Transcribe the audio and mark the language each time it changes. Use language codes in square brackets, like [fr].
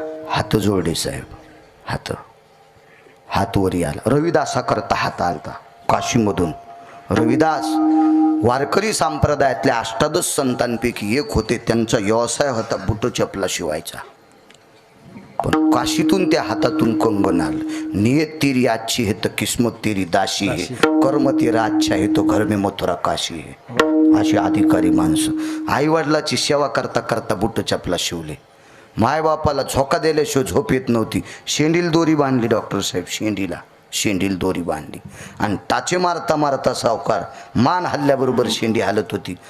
[mr] हात जोडले साहेब, हात वरी आला. रविदासा करता हात आलता काशीमधून. रविदास वारकरी संप्रदायातल्या 18 संतांपैकी एक होते. त्यांचा व्यवसाय होता बुट चपला शिवायचा. पण काशीतून त्या हातातून कंगन आलं. [hi] नियत तेरी अच्छी है तो किस्मत तेरी दाशी है, कर्म तेरा अच्छा है तो घर में मथुरा काशी है. [mr] अशी अधिकारी माणसं आई वडिलाची सेवा करता करता बुट चपला शिवले. मायबापाला झोका दिल्याशिवाय झोप येत नव्हती. शेंडील दोरी बांधली डॉक्टर साहेब, शेंडील दोरी बांधली आणि टाचे मारता मारता सावकार मान हल्ल्याबरोबर शेंडी हालत होती.